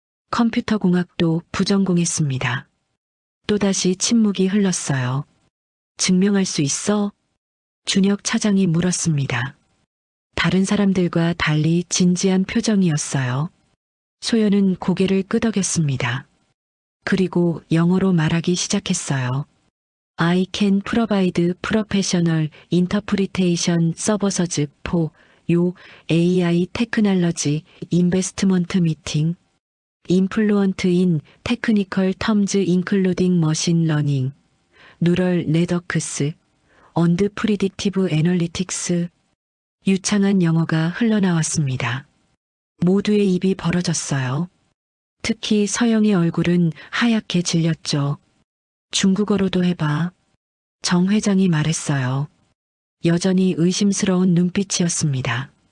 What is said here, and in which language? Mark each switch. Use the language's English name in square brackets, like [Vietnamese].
[Korean] 컴퓨터 공학도 부전공했습니다. 또다시 침묵이 흘렀어요. 증명할 수 있어? 준혁 차장이 물었습니다. 다른 사람들과 달리 진지한 표정이었어요. 소연은 고개를 끄덕였습니다. 그리고 영어로 말하기 시작했어요. [English] I can provide professional interpretation services for your AI technology investment meeting. Influent in technical terms including machine learning, neural networks, and predictive analytics. [Korean] 유창한 영어가 흘러나왔습니다. 모두의 입이 벌어졌어요. 특히 서영의 얼굴은 하얗게 질렸죠. 중국어로도 해봐. 정 회장이 말했어요. 여전히 의심스러운 눈빛이었습니다.